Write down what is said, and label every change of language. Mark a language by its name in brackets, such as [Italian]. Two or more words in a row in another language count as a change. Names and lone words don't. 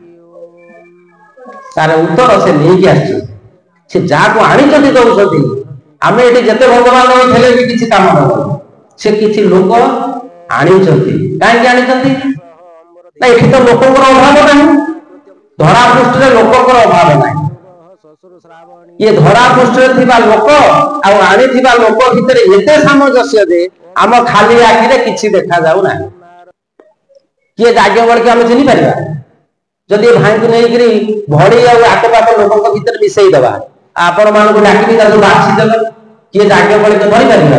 [Odia] ତାର ଉତ୍ତର ସେ ନେଇକି ଆସିଛନ୍ତି। ସେ ଯାହାକୁ ଆଣିଛନ୍ତି ଦଉଛନ୍ତି। ଆମେ ଏଠି ଯେତେ ଭଗବାନ ଥିଲେ ବି କିଛି କାମ ନକରୁ। ସେ କିଛି ଲୋକ ଆଣିଛନ୍ତି। କାହିଁକି ଆଣିଛନ୍ତି? ନା ଏଠି ତ ଲୋକଙ୍କର ଅଭାବ ନାହିଁ। ଧରା ପୃଷ୍ଠରେ ଲୋକଙ୍କର ଅଭାବ ନାହିଁ। ये धरा पृष्ठରେ ଥିବା ଲୋକ ଆଉ ଆଣିଥିବା ଲୋକ ଭିତରେ ଏତେ ସାମଞ୍ଜସ୍ୟ ଯେ ଆମ ଖାଲି ଆଖିରେ କିଛି ଦେଖାଯାଉ ନାହିଁ। କିଏ ଯାଜ୍ଞବଲ୍କ୍ୟ ଆମେ ଚିହ୍ନି ପାରିବା? ଯଦି ଏ ଭାଇଙ୍କୁ ନେଇକରି ଭଡ଼ି ଆଉ ଆଖପାଖ ଲୋକଙ୍କ ଭିତରେ ମିଶେଇ ଦେବା, ଆପଣ ମାନଙ୍କୁ ଡାକିବି ତାକୁ ବାଛି ଦେବେ, କିଏ ଯାଜ୍ଞବଲ୍କ୍ୟ ଧରିପାରିବା?